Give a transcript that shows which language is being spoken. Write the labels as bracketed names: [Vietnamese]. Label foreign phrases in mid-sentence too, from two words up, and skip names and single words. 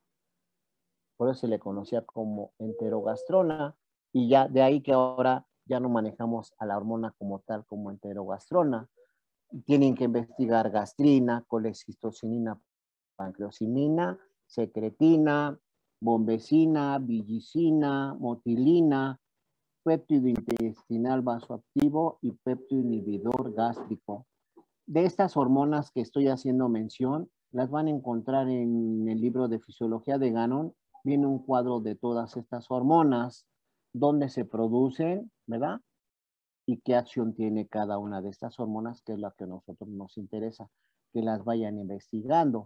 [Spanish] Por eso se le conocía como enterogastrona, y ya de ahí que ahora ya no manejamos a la hormona como tal, como enterogastrona. Tienen que investigar gastrina, colecistocinina, pancreosimina, secretina, bombecina, villicina, motilina, péptido intestinal vasoactivo y péptido inhibidor gástrico. De estas hormonas que estoy haciendo mención, las van a encontrar en el libro de Fisiología de Gannon. Viene un cuadro de todas estas hormonas, dónde se producen, ¿verdad? Y qué acción tiene cada una de estas hormonas, que es la que a nosotros nos interesa, que las vayan investigando.